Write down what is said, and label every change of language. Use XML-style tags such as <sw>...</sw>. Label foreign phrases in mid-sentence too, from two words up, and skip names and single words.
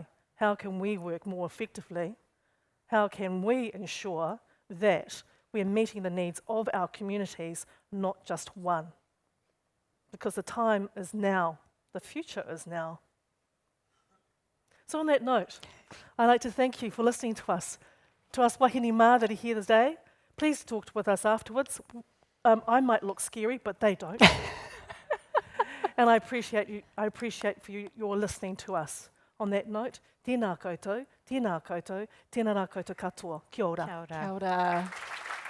<en>How can we work more effectively? How can we ensure that we're meeting the needs of our communities, not just one? Because the time is now, the future is now. So on that note, I'd like to thank you for listening to us</en> <mi>wahine mā</mi> <en>that are here today. Please talk with us afterwards. I might look scary, but they don't. And I appreciate for you, your listening to us. On that note,</en> <mi>tēnā koutou, tēnā rā koutou katoa. Kia ora. Kia ora.</mi>